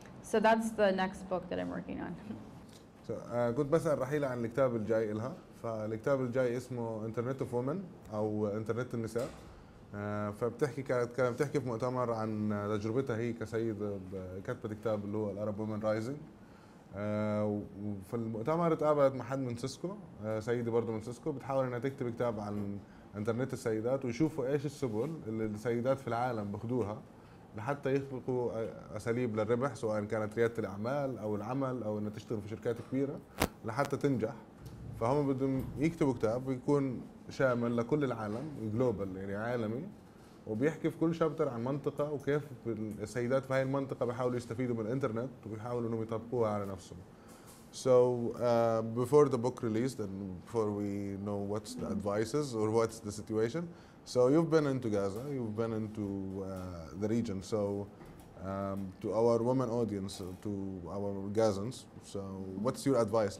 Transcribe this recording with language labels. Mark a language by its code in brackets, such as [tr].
[en] So that's the next book that I'm working on. [ar] كنت بسأل رحيلة عن الكتاب الجاي إلها، فالكتاب الجاي اسمه انترنت اوف وومن أو انترنت النساء. فبتحكي كانت بتحكي في مؤتمر عن تجربتها هي كسيدة كتبت كتاب اللي هو الارب وومن رايزنج. وفي المؤتمر اتقابلت مع حد من سيسكو، سيدة برضه من سيسكو، بتحاول انها تكتب كتاب عن انترنت السيدات ويشوفوا ايش السبل اللي السيدات في العالم بخدوها لحتى يخلقوا اساليب للربح، سواء كانت رياده الاعمال او العمل او انها تشتغل في شركات كبيره لحتى تنجح. فهم بدهم يكتبوا كتاب يكون شامل لكل العالم، جلوبال يعني عالمي، وبيحكي في كل شابتر عن منطقه وكيف السيدات في هاي المنطقه بيحاولوا يستفيدوا من الانترنت وبيحاولوا انهم يطبقوها على نفسهم. [en] So before the book released and before we know what's the advices or what's the situation, so you've been into Gaza, you've been into the region, so to our women audience, to our Gazans, so what's your advice?